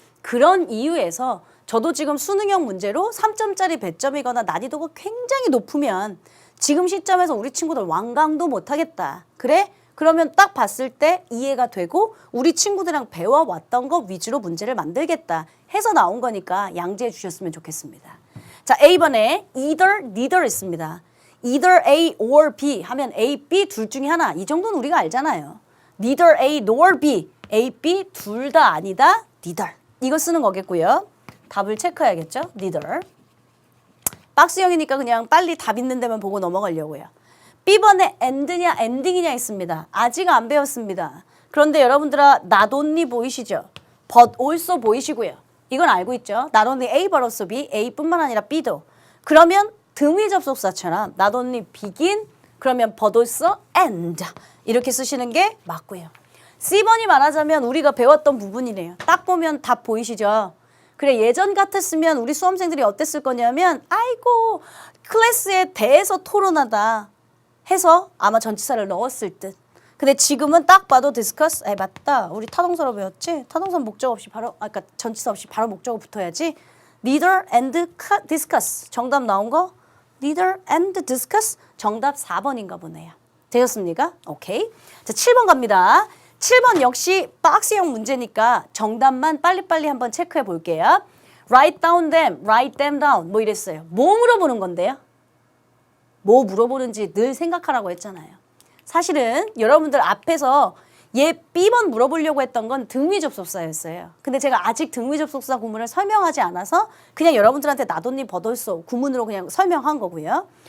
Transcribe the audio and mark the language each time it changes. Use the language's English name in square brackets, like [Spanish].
[Korean] 그런 이유에서 저도 지금 수능형 문제로 3점짜리 배점이거나 난이도가 굉장히 높으면 지금 시점에서 우리 친구들 완강도 못하겠다. 그래? 그러면 딱 봤을 때 이해가 되고 우리 친구들이랑 배워왔던 거 위주로 문제를 만들겠다 해서 나온 거니까 양지해 주셨으면 좋겠습니다. 자, A번에 either, neither 있습니다. either A or B 하면 A, B 둘 중에 하나. 이 정도는 우리가 알잖아요. neither A nor B, A, B 둘 다 아니다, neither. 이거 쓰는 거겠고요. 답을 체크해야겠죠, neither. 박스형이니까 그냥 빨리 답 있는 데만 보고 넘어가려고요. B번에 and냐, ending이냐 있습니다. 아직 안 배웠습니다. 그런데 여러분들아, not only 보이시죠? but also 보이시고요. 이건 알고 있죠? not only A but also B, A뿐만 아니라 B도. 그러면 등위 접속사처럼 not only begin, 그러면 but also end. 이렇게 쓰시는 게 맞고요. C번이 말하자면 우리가 배웠던 부분이네요. 딱 보면 답 보이시죠? 그래, 예전 같았으면 우리 수험생들이 어땠을 거냐면 아이고 클래스에 대해서 토론하다 해서 아마 전치사를 넣었을 듯. 근데 지금은 딱 봐도 discuss, 맞다. 우리 타동사로 배웠지? 타동사 목적 없이 바로, 그러니까 전치사 없이 바로 목적어 붙어야지. neither and discuss. 정답 나온 거? neither and discuss. 정답 4번인가 보네요. 되셨습니까? 오케이. 자, 7번 갑니다. 7번 역시 박스형 문제니까 정답만 빨리빨리 한번 체크해 볼게요. [English] Write down them, write them down. [Korean] 뭐 이랬어요. 뭐 물어보는 건데요? 뭐 물어보는지 늘 생각하라고 했잖아요. 사실은 여러분들 앞에서 얘 B번 물어보려고 했던 건 등위 접속사였어요. 근데 제가 아직 등위 접속사 구문을 설명하지 않아서 그냥 여러분들한테 나돈니 버돌소 구문으로 그냥 설명한 거고요.